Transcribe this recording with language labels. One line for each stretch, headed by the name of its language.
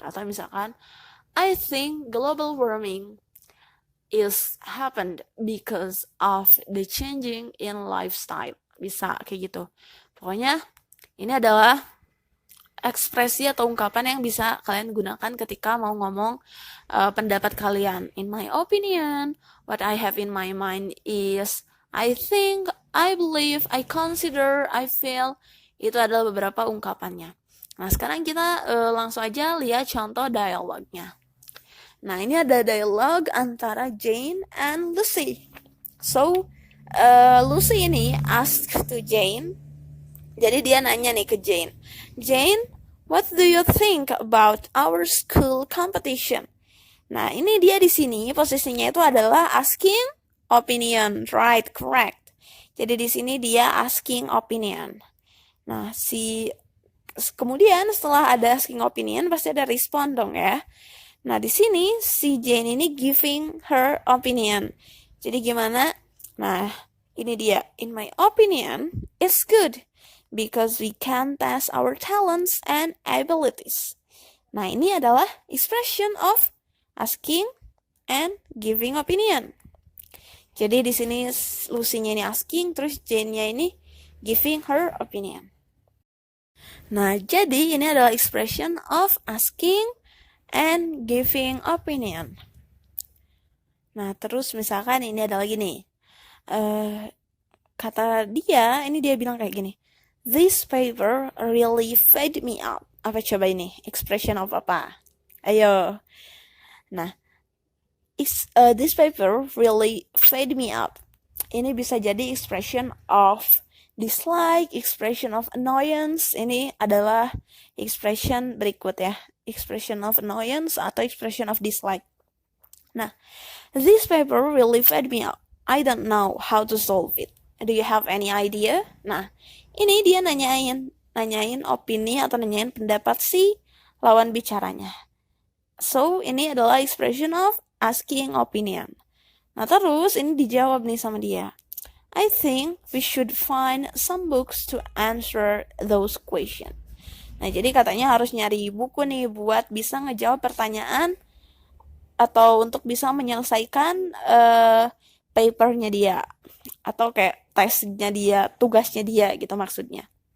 Indonesian: Atau misalkan
English: I think global warming is happened because of the changing in lifestyle.
Indonesian: Bisa kayak gitu. Pokoknya ini adalah ekspresi atau ungkapan yang bisa kalian gunakan ketika mau ngomong pendapat kalian.
English: In my opinion, what I have in my mind is I think, I believe, I consider, I feel.
Indonesian: Itu adalah beberapa ungkapannya. Nah, sekarang kita langsung aja lihat contoh dialognya. Nah, ini ada dialog antara Jane and Lucy.
English: So, Lucy
Indonesian: ini
English: ask to Jane.
Indonesian: Jadi dia nanya nih ke Jane.
English: Jane, what do you think about our school competition?
Indonesian: Nah, ini dia di sini posisinya itu adalah asking opinion,
English: right, correct.
Indonesian: Jadi di sini dia asking opinion. Nah, kemudian setelah ada asking opinion pasti ada respond dong ya. Nah, di sini si Jane ini
English: giving her opinion.
Indonesian: Jadi gimana? Nah, ini dia.
English: In my opinion, it's good because we can test our talents and abilities.
Indonesian: Nah, ini adalah
English: expression of asking and giving opinion.
Indonesian: Jadi di sini Lucy-nya ini asking, terus Jane-nya ini
English: giving her opinion.
Indonesian: Nah, jadi ini adalah
English: expression of asking and giving opinion.
Indonesian: Nah, terus misalkan ini ada lagi nih. Kata dia, ini dia bilang kayak gini.
English: This paper really fed me up.
Indonesian: Apa coba ini?
English: Expression of
Indonesian: apa? Ayo.
English: Nah, this paper really fed me up.
Indonesian: Ini bisa jadi
English: expression of dislike, expression of annoyance.
Indonesian: Ini adalah expression berikut ya.
English: Expression of annoyance
Indonesian: atau
English: expression of dislike. Nah, this paper really fed me up. I don't know how to solve it. Do you have any idea?
Indonesian: Nah, ini dia nanyain opini atau nanyain pendapat si lawan bicaranya.
English: So,
Indonesian: ini adalah
English: expression of asking opinion.
Indonesian: Nah, terus ini dijawab nih sama dia.
English: I think we should find some books to answer those questions.
Indonesian: Nah, jadi katanya harus nyari buku nih buat bisa ngejawab pertanyaan atau untuk bisa menyelesaikan papernya dia atau kayak tesnya dia, tugasnya dia gitu maksudnya.